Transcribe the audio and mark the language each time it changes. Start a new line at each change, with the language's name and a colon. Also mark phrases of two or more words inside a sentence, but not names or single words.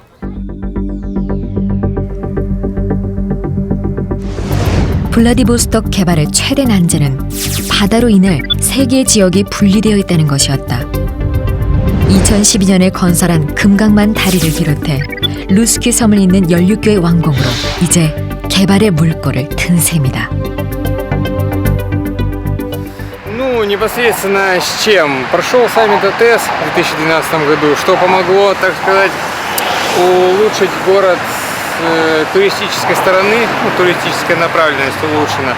Korean: 블라디보스톡 개발의 최대 난제는 바다로 인해 세 개의 지역이 분리되어 있다는 것이었다. 2012년에 건설한 금강만 다리를 비롯해 루스키 섬을 잇는 연륙교의 완공으로 이제 개발의 물꼬를 튼 셈이다.
Russian: Непосредственно с чем? Прошел саммит АТС в 2012 году, что помогло, так сказать, улучшить город с туристической стороны, туристическая направленность улучшена.